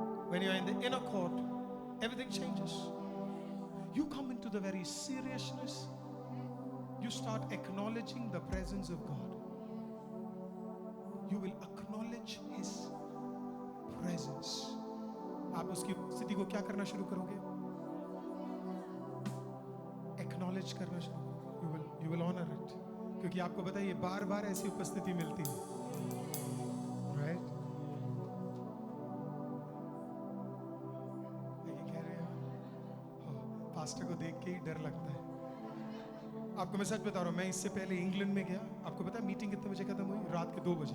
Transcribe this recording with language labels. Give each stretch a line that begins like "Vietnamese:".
English: When you are in the inner court, everything changes. You come into the very seriousness. You start acknowledging the presence of God. You will acknowledge His presence.
Hindi: आप उसकी स्थिति को क्या करना शुरू करोगे?
English: Acknowledge
Hindi: करना शुरू करोगे.
English: You will honor it.
Hindi: क्योंकि आपको पता है ये बार बार ऐसी उपस्थिति मिलती है, राइट? ये कह रहे हैं पास्टर को देख के ही डर लगता है। आपको मैं सच बता रहा हूँ, मैं इससे पहले इंग्लैंड में गया। आपको पता है मीटिंग कितने बजे खत्म हुई? रात के 2 बजे।